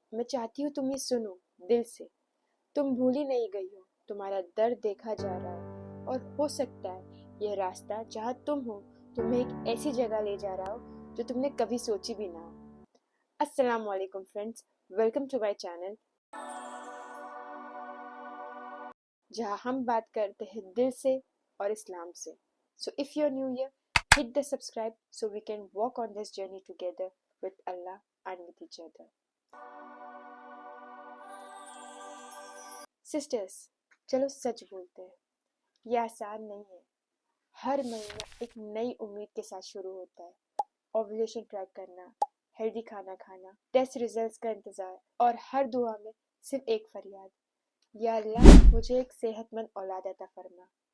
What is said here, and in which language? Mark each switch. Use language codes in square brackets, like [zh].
[ur] میں چاہتی ہوں تم یہ سنو دل سے. تم بھولی نہیں گئی ہو، تمہارا درد دیکھا جا رہا ہے، اور ہو سکتا ہے یہ راستہ جہاں تم ہو تمہیں ایک ایسی جگہ لے جا رہا ہو جو تم نے کبھی سوچی بھی نہ ہو. السلام علیکم [en] friends, welcome to my channel [ur] جہاں ہم بات کرتے ہیں دل سے اور اسلام سے. [en] So if you are new here hit the subscribe so we can walk on this journey together with Allah and with each other. [ur] Sisters, چلو سچ بولتے ہیں، یہ آسان نہیں ہے. ہر مہینہ ایک نئی امید کے ساتھ شروع ہوتا ہے. اوویولیشن ٹریک کرنا، ہیلدی کھانا کھانا، ٹیسٹ ریزلٹس کا انتظار، اور ہر دعا میں صرف ایک فریاد، یا اللہ مجھے ایک صحت مند اولاد عطا فرما.